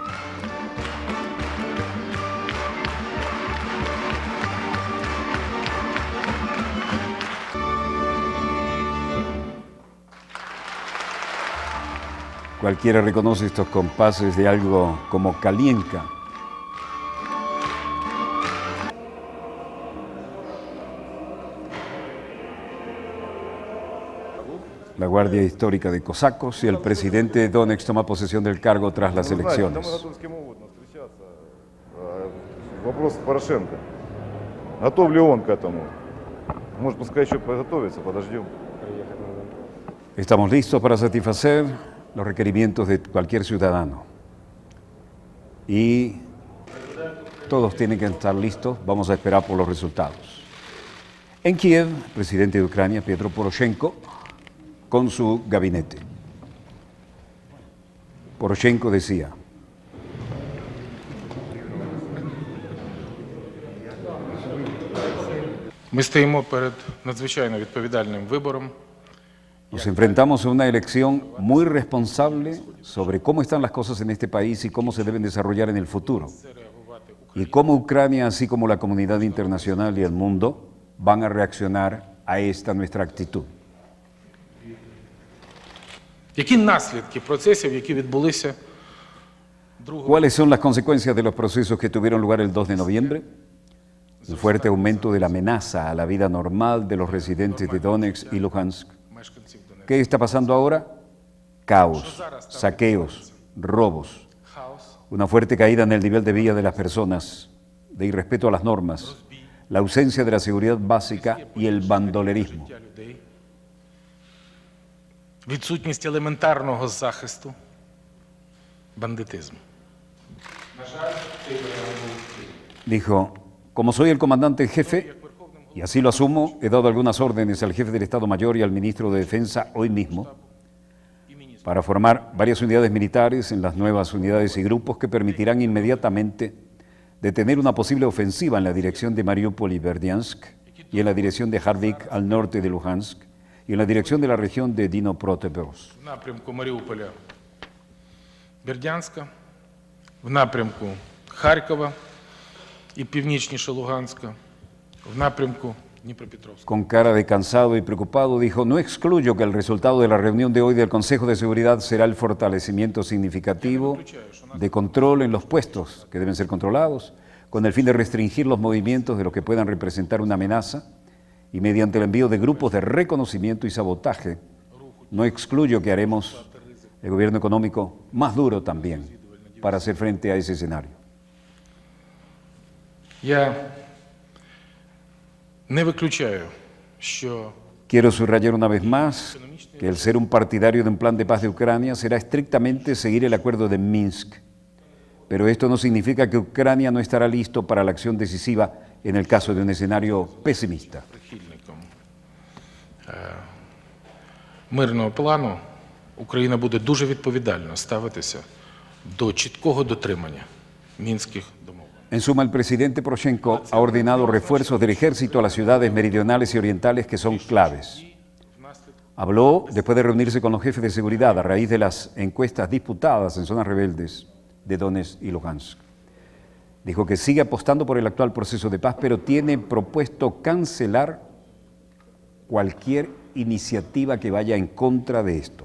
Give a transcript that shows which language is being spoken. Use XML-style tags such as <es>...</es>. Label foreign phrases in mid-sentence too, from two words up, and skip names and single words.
<es>Cualquiera reconoce estos compases de algo como Kalienka. La Guardia Histórica de Cosacos y el presidente de Donetsk toma posesión del cargo tras las elecciones.</es> <ru>Вопрос Порошенко. Готов ли он к этому? Может, пускай еще подготовится, подождем.</ru> <es>Estamos listos para satisfacer los requerimientos de cualquier ciudadano. Y todos tienen que estar listos, vamos a esperar por los resultados. En Kiev, el presidente de Ucrania, Petro Poroshenko, con su gabinete. Poroshenko decía:</es> <uk>Ми стоїмо перед надзвичайно відповідальним вибором.</uk> <es>nos enfrentamos a una elección muy responsable sobre cómo están las cosas en este país y cómo se deben desarrollar en el futuro. Y cómo Ucrania, así como la comunidad internacional y el mundo, van a reaccionar a esta nuestra actitud.</es> <uk>Які наслідки процесів, які відбулися 2</uk> <es>¿Cuáles son las consecuencias de los procesos que tuvieron lugar el 2 de noviembre? El fuerte aumento de la amenaza a la vida normal de los residentes de Donetsk y Luhansk.</es> <uk>мешканців Донецька?</uk> <es>¿Qué está pasando ahora? Caos, saqueos, robos, Хаос, una fuerte caída en el nivel de vida de las personas, de irrespeto a las normas, la ausencia de la seguridad básica y el bandolerismo.</es> <uk>життя людей, відсутність елементарного захисту, бандитизм. На жаль, цей варіант був втілий.</uk> <es>Dijo: como soy el comandante en jefe, y así lo asumo, he dado algunas órdenes al jefe del Estado Mayor y al ministro de Defensa hoy mismo para formar varias unidades militares en las nuevas unidades y grupos que permitirán inmediatamente detener una posible ofensiva en la dirección de Mariupol y Berdiansk y en la dirección de Harvik al norte de Luhansk y en la dirección de la región de Dnipropetrovsk.</es> <uk>В напрямку Маріуполя, Бердянська, в напрямку Харкова і північніше Луганська, в напрямку Дніпропетровська.</uk> <es>Con cara de cansado y preocupado dijo: no excluyo que el resultado de la reunión de hoy del Consejo de Seguridad será el fortalecimiento significativo de control en los puestos que deben ser controlados, con el fin de restringir los movimientos de los que puedan representar una amenaza y mediante el envío de grupos de reconocimiento y sabotaje. No excluyo que haremos el gobierno económico más duro también para hacer frente a ese escenario.</es> <uk>Я не виключаю, що</uk> <es>Quiero subrayar una vez más que el ser un partidario de un plan de paz de Ucrania será estrictamente seguir el acuerdo de Minsk. Pero esto no significa que Ucrania no estará listo para la acción decisiva en el caso de un escenario pesimista.</es> <uk>Мирного плану Україна буде дуже відповідально ставитися до чіткого дотримання мінських домовленостей.</uk> <es>En suma, el presidente Poroshenko ha ordenado refuerzos del ejército a las ciudades meridionales y orientales que son claves. Habló después de reunirse con los jefes de seguridad a raíz de las encuestas disputadas en zonas rebeldes de Donetsk y Lugansk. Dijo que sigue apostando por el actual proceso de paz, pero tiene propuesto cancelar cualquier iniciativa que vaya en contra de esto.</es>